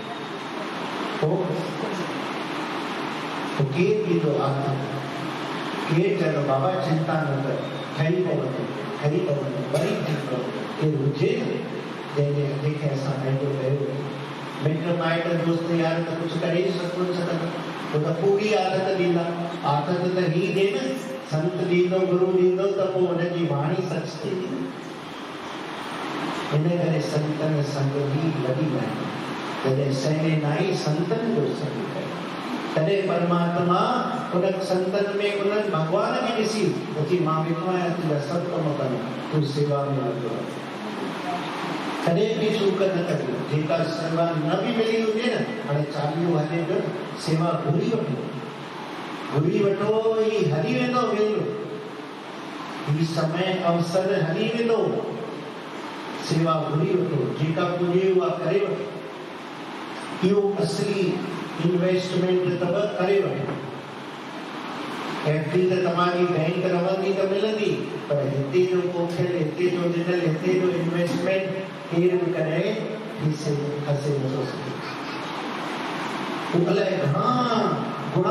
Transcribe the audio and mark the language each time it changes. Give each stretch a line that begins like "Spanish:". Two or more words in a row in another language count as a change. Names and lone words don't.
Sindhi: तो केरु ॾींदो आहे केरु चवंदो बाबा चिंता न कर ठही पवंदो वरी थी पवंदो केरु हुजे जंहिंखे असां पंहिंजो कयो मिट माइट दोस्त यार त कुझु करे कोन सघंदा उहो त पूरी आदत ॾींदा आदत त ही ॾे न संत ॾींदो गुरू ॾींदो त पोइ हुनजी वाणी सच थींदी इन करे संतन संग बि लॻी वञे जॾहिं सहने नाई संतन जो संग करे तॾहिं परमात्मा उन संतन में उन्हनि भॻवान खे ॾिसी अची मां वेठो आहियां तुंहिंजा सभु कम कनि तूं सेवा में लॻो आहे कॾहिं बि चूक न करियो जेका सेवा न बि मिली हुजे न हाणे चालीहो हले पियो सेवा घुरी वठो ही हली वेंदो वेंदो ही समय अवसर हली वेंदो सेवा घुरी वठो जेका पुॼे उहा करे वठो इहो असली इन्वेस्टमेंट अथव करे वठो एफडी त तव्हांजी बैंक रहंदी त मिलंदी पर हिते जो पोखियल हिते जो ॾिनल हिते जो इन्वेस्टमेंट केरु बि कॾहिं खसे नथो सघे उहो अलाए घणा गुणा